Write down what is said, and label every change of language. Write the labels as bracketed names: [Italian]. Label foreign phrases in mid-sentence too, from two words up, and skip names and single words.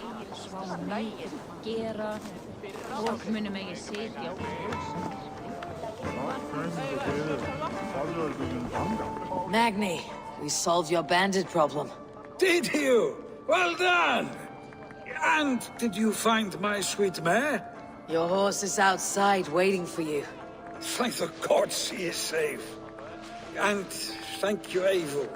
[English] Svá mikið gera. Fólk muni megi sitja. Magni, we solved your bandit problem. Did you? Well done! And did you find my sweet mare? Your horse is outside waiting for you. Thank the gods he is safe. And thank you, Eivor.